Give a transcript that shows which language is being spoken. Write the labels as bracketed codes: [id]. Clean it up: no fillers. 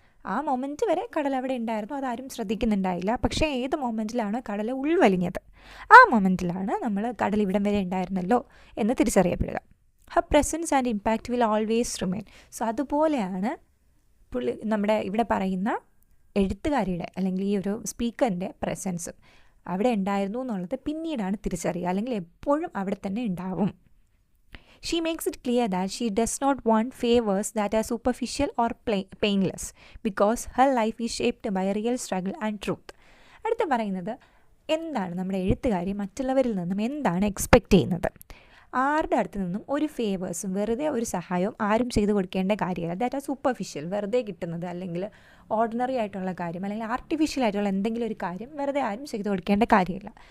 [ml] ആ മൊമെൻറ്റ് വരെ കടൽ അവിടെ ഉണ്ടായിരുന്നു, അതാരും ശ്രദ്ധിക്കുന്നുണ്ടായില്ല. പക്ഷേ ഏത് മൊമെൻറ്റിലാണ് കടൽ ഉൾവലിഞ്ഞത്, ആ മൊമെൻറ്റിലാണ് നമ്മൾ കടൽ ഇവിടം വരെ ഉണ്ടായിരുന്നല്ലോ എന്ന് തിരിച്ചറിയപ്പെടുക. [en] Her presence and impact will always remain. [ml] So അതുപോലെയാണ് നമ്മുടെ ഇവിടെ പറയുന്ന എഴുത്തുകാരിയുടെ അല്ലെങ്കിൽ ഈ ഒരു സ്പീക്കറിൻ്റെ പ്രസൻസും അവിടെ ഉണ്ടായിരുന്നു എന്നുള്ളത് പിന്നീടാണ് തിരിച്ചറിയുക, അല്ലെങ്കിൽ എപ്പോഴും അവിടെ തന്നെ ഉണ്ടാവും. [en] She makes it clear that she does not want favors that are superficial or painless, because her life is shaped by real struggle and truth. [ml] അടുത്ത് പറയുന്നത് എന്താണ് നമ്മുടെ എഴുത്തുകാരി മറ്റുള്ളവരിൽ നിന്നും എന്താണ് എക്സ്പെക്റ്റ് ചെയ്യുന്നത്. ആരുടെ അടുത്ത് നിന്നും ഒരു ഫേവേഴ്സും വെറുതെ ഒരു സഹായവും ആരും ചെയ്തു കൊടുക്കേണ്ട കാര്യമല്ല. [en] that are superficial, [ml] വെറുതെ കിട്ടുന്നത്, അല്ലെങ്കിൽ ഓർഡിനറി ആയിട്ടുള്ള കാര്യം, അല്ലെങ്കിൽ ആർട്ടിഫിഷ്യൽ ആയിട്ടുള്ള എന്തെങ്കിലും ഒരു കാര്യം വെറുതെ ആരും ചെയ്തു കൊടുക്കേണ്ട കാര്യമില്ല.